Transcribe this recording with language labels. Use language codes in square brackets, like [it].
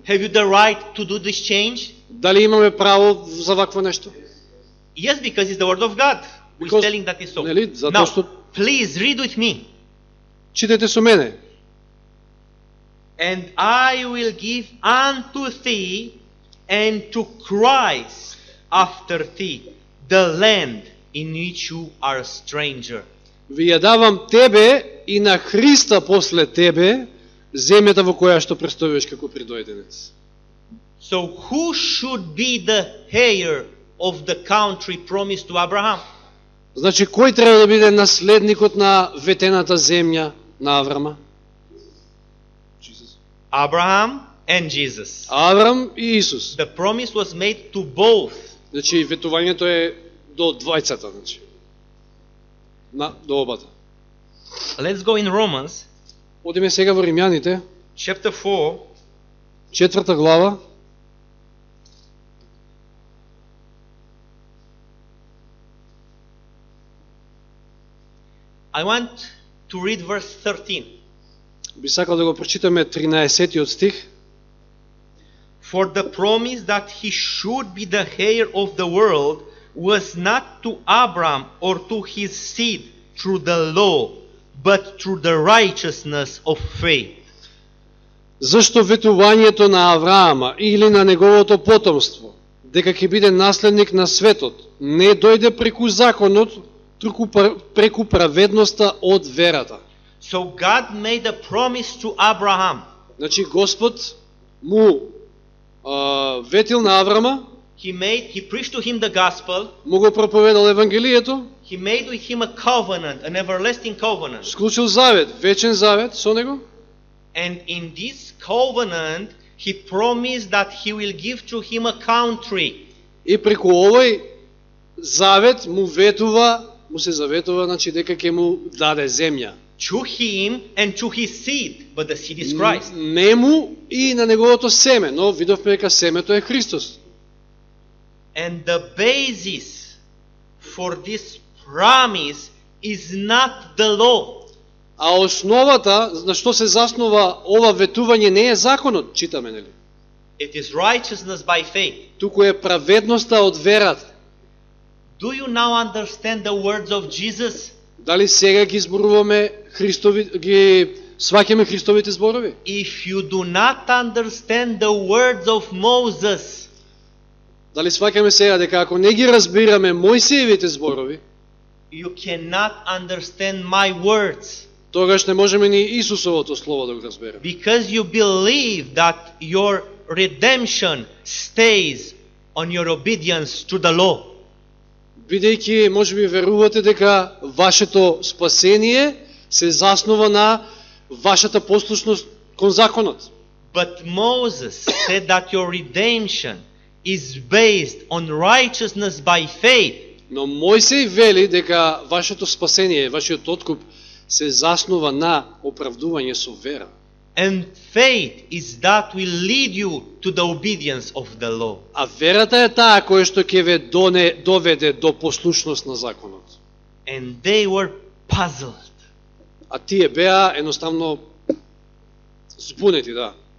[en] Have you the right to do this change? [mk] Дали имаме право за вакво нешто? [en] Yes, because it's the word of God. We're Because- telling that is so. [mk] Нели, затоа [en] Now, [mk] што- [en] please read with me. [mk] Читайте со мене. [en] And I will give unto thee and to Christ after thee the land in which you are a stranger. [mk] Ви ја давам тебе и на Христа после тебе земјата во која што престојуваш како придојденец. [en] So who should be the heir of the country promised to Abraham? [mk] Значи, кој треба да биде наследникот на ветената земја на Аврама? [en] Abraham and Jesus. [mk] Аврам и Исус. [en] The promise was made to both. [mk] Значи, ветувањето е до двајцата, значи. До обата. [en] Let's go in Romans [mk] Одиме сега во Римјаните, [en] chapter 4. [mk] 4 глава. [en] I want to read verse 13. [mk] Би сакал да го прочитаме 13-тиот стих. [en] For the promise that he should be the heir of the world was not to Abraham or to his seed through the law, but through the righteousness of faith. [mk] Зашто ветувањето на Авраама или на неговото потомство, дека ќе биде наследник на светот, не дојде преку законот, туку преку праведноста од верата. [en] So God made a promise to Abraham. [mk] Значи Господ му ветил на Аврама, [en] He preached to him the gospel. [mk] му го проповедал Евангелието, [en] He made with him a covenant, an everlasting covenant. [mk] склучил завет, вечен завет со него. [en] And in this covenant, he promised that he will give to him a country. [mk] И преку овој завет му се заветува, значи дека ќе му даде земја. [en] To him and to his seed, but the seed is Christ. [mk] Нему и на неговото семе, но видовме дека семето е Христос. [en] And the basis for this promise is not the law. [mk] А основата на што се заснова ова ветување не е законот, читаме, нели? [en] It is righteousness by faith. [mk] Туку е праведноста од верата. [en] Do you now understand the words of Jesus? [mk] Дали сега ги зборуваме ги сваќаме Христовите зборови? [en] If you do not understand the words of Moses, [mk] Дали сваќаме сега дека ако не ги разбираме Мојсиевите зборови, [en] you cannot understand my words. [mk] тогаш не можеме ни Исусовото слово да го разбереме. [en] Because you believe that your redemption stays on your obedience to the law. [mk] Бидејќи можеби верувате дека вашето спасение се заснова на вашата послушност кон законот. [en] But Moses said that your redemption is based on righteousness by faith. [mk] Но Мојсей вели дека вашето спасение, вашиот откуп се заснува на оправдување со вера. [en] And faith is that will lead you to the obedience of the law. [mk] А верата е таа која што ќе ве доведе до послушност на законот. [en] And they were puzzled. [mk] А тие беа едноставно збунети, да.